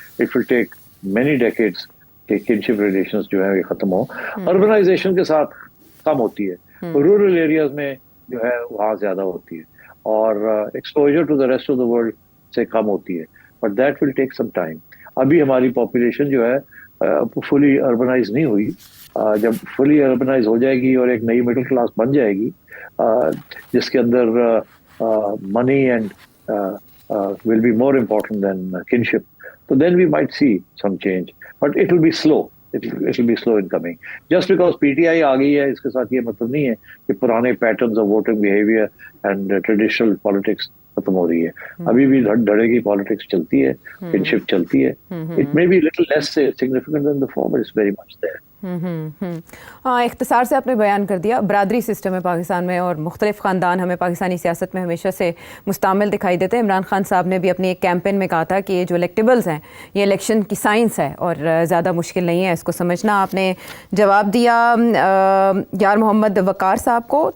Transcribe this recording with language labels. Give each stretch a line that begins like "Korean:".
English: it will take many decades
Urdu: کہ kinship relations جو ہیں یہ ختم ہوں. اربنائزیشن کے ساتھ کم ہوتی ہے, رورل ایریاز میں جو ہے وہاں زیادہ ہوتی ہے, اور exposure to the rest of the world سے کم ہوتی ہے.
English: But that will take some time.
Urdu: ابھی ہماری پاپولیشن جو ہے فلی اربنائز نہیں ہوئی. جب فلی اربنائز ہو جائے گی اور ایک نئی مڈل کلاس بن جائے گی جس کے اندر
English: money and will be more important than kinship, so then we might see some change, but it will be slow. It will be slow in coming. Just because
Urdu: PTI آ گئی ہے اس کے ساتھ یہ مطلب نہیں ہے کہ پرانے
English: patterns of voting behavior and traditional politics
Urdu: ختم ہو رہی ہے. ابھی بھی دھڑے کی پالیٹکس چلتی ہے, kinship چلتی ہے.
English: It may be little less significant than before, but it's very much there.
Urdu: ہاں, اختصار سے آپ نے بیان کر دیا. برادری سسٹم ہے پاکستان میں اور مختلف خاندان ہمیں پاکستانی سیاست میں ہمیشہ سے مستعمل دکھائی دیتے ہیں. عمران خان صاحب نے بھی اپنے ایک کیمپین میں کہا تھا کہ یہ جو الیکٹیبلز ہیں یہ الیکشن کی سائنس ہے اور زیادہ مشکل نہیں ہے اس کو سمجھنا. آپ نے جواب دیا یار محمد وقار صاحب کو.